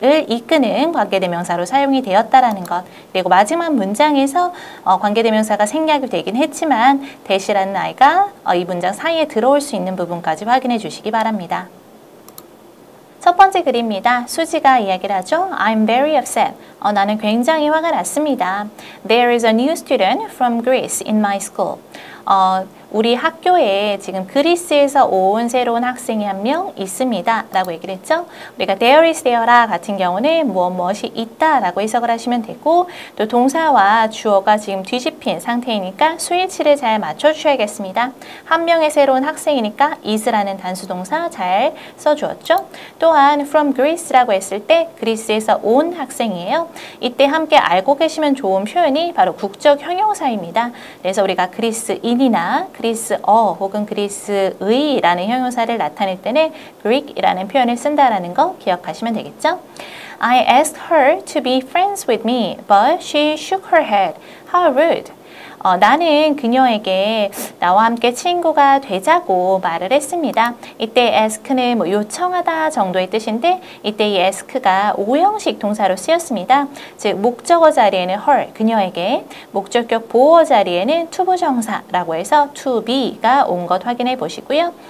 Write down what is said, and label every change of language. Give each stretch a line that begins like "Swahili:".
Korean: 이끄는 관계대명사로 사용이 되었다라는 것. 그리고 마지막 문장에서 관계대명사가 생략이 되긴 했지만 that이라는 아이가 이 문장 사이에 들어올 수 있는 부분까지 확인해 주시기 바랍니다. 첫 번째 글입니다. 수지가 이야기를 하죠.
English: I'm very upset.
Korean: 나는 굉장히 화가 났습니다.
English: There is a new student from Greece in my school.
Korean: 우리 학교에 지금 그리스에서 온 새로운 학생이 한 명 있습니다. 라고 얘기를 했죠. 우리가 there is there라 같은 경우는 무엇이 있다 라고 해석을 하시면 되고 또 동사와 주어가 지금 뒤집힌 상태이니까 수일치를 잘 맞춰주셔야겠습니다. 한 명의 새로운 학생이니까 is라는 단수 동사 잘 써주었죠. 또한
English: from Greece
Korean: 라고 했을 때 그리스에서 온 학생이에요. 이때 함께 알고 계시면 좋은 표현이 바로 국적 형용사입니다. 그래서 우리가 그리스인이나 그리스어 혹은 그리스의라는 형용사를 나타낼 때는 Greek이라는 표현을 쓴다라는 거 기억하시면 되겠죠?
English: I asked her to be friends with me, but she shook her head. How rude.
Korean: 나는 그녀에게 나와 함께 친구가 되자고 말을 했습니다. 이때 ask는 요청하다 정도의 뜻인데 이때 이 ask가 오형식 동사로 쓰였습니다. 즉 목적어 자리에는 her, 그녀에게, 목적격 보어 자리에는 투부정사라고 해서 to be가 온 것 확인해 보시고요.